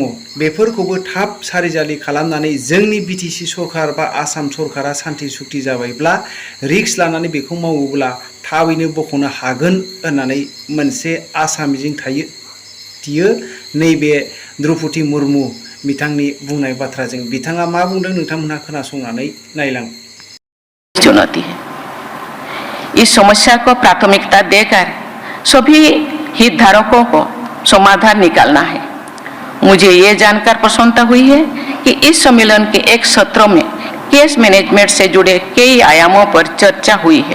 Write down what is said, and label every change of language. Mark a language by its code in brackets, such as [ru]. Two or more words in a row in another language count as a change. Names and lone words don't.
[brx] बेफोरखौबो थाब सारिजालि खालामनानै जोंनि बिटिसि सरकार बा आसाम सरकारा सान्थि सुक्ति जाबायब्ला रिक्स लानानै बेखौ मावोब्ला थाबैनो बख'नो हागोन होननानै मोनसे आसा मिजिं थियो नैबे द्रौपदी मुर्मु बिथांनि बुंनाय बाथ्राजों। बिथाङा मा बुंदों नोंथांमोनहा खोनासंनानै नायलां। [hi] चुनौती है। इस समस्या को प्राथमिकता देकर सभी हितधारकों को समाधान निकालना है। मुझे ये जानकर प्रसन्नता हुई है कि इस सम्मेलन के एक सत्र में [en] case management [hi] से जुड़े कई आयामों पर चर्चा हुई है।